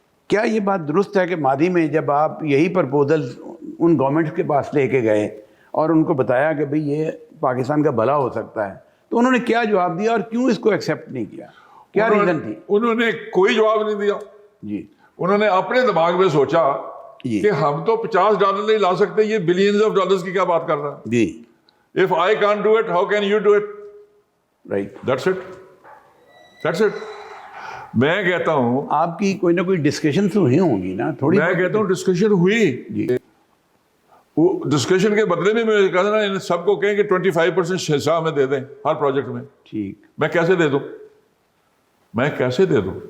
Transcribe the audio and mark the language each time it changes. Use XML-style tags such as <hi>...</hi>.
<ur>کیا یہ بات درست ہے کہ ماضی میں جب آپ یہی پرپوزل ان گورنمنٹ کے پاس لے کے گئے اور ان کو بتایا کہ بھئی یہ پاکستان کا بھلا ہو سکتا ہے، تو انہوں نے کیا جواب دیا اور کیوں اس کو ایکسیپٹ نہیں کیا؟ کیا ریزن تھی؟ انہوں نے کوئی جواب نہیں دیا. جی انہوں نے اپنے دماغ میں سوچا جی کہ ہم تو $50 نہیں لا سکتے, یہ</ur> <en>billions of dollars</en> <ur>کی کیا بات کر رہا ہے. جی</ur> <en>If I can't do it, how can you do it? Right. That's it. That's it. میں کہتا ہوں,</en> <ur>آپ کی کوئی نہ کوئی ڈسکشنز ہوئی ہوں گی نا تھوڑی. میں کہتا ہوں ڈسکشن ہوئی. جی وہ ڈسکشن کے بدلے میں میں کہا نا ان سب کو کہیں کہ 25% حصہ ہمیں دے دیں ہر پروجیکٹ میں. ٹھیک. میں کیسے دے دوں؟ میں کیسے دے دوں؟</ur>